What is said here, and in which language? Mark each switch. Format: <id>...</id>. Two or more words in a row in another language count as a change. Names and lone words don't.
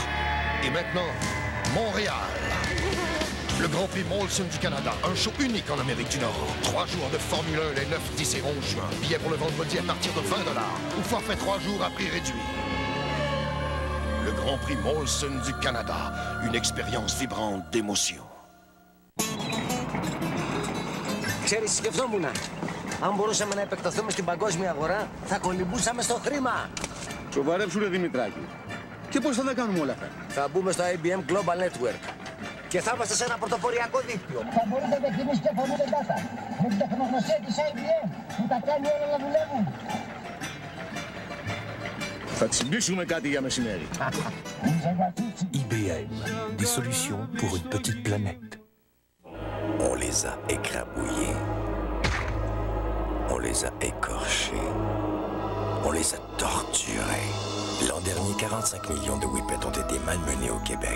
<fr>Et maintenant, Montréal. Le Grand Prix Molson du Canada, un show unique en Amérique du Nord. 3 jours de Formule 1 les 9, 10 et 11 juin. Billets pour le vendredi à partir de 20 $. Ou forfait 3 jours à prix réduit. Le Grand Prix Molson du Canada, une expérience vibrante d'émotion.</fr> <el>Ξέρεις, σκεφτόμουν. Αν μπορούσαμε να επεκταθούμε στην παγκόσμια αγορά, θα κολυμπούσαμε στο χρήμα. Σοβαρέψου, ρε Δημητράκη. Και πώς θα τα κάνουμε όλα αυτά? Θα μπούμε στο IBM Global Network. Και θα είμαστε σε ένα πρωτοποριακό δίκτυο. Θα μπορείτε να εκτιμήσετε πολύ data. Με την τεχνογνωσία της IBM που τα κάνει όλα να δουλεύουν. Θα τσιμπήσουμε κάτι για μεσημέρι.</el> <fr>IBM, des solutions pour une petite planète. On les a écrabouillés. On les a écorchés. On les a torturés. L'an dernier, 45 millions de whippets ont été malmenés au Québec.</fr>